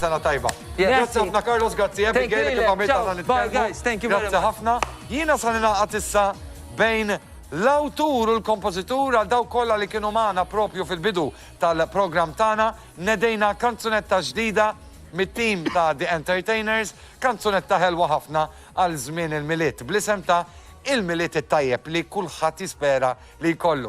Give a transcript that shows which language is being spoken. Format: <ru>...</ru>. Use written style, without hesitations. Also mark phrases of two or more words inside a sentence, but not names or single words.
<mt>Sena tajba. Yeah. Grazie ħafna Carlos, grazie Abigail, kif għamilta dan</mt> <en>Bye guys, thank you very much.</en> <mt>Grazie ħafna. Jiena sa ninaqat issa bejn l-awtur u l-kompożitur għal daw kollha li kienu magħna propju fil-bidu tal-programm tagħna, nedejna kanzunetta ġdida mit-tim ta' The Entertainers, kanzunetta ħelwa ħafna għal żmien il-miliet, bl-isem ta' il-miliet it-tajjeb li kulħadd jispera li jkollu.</mt>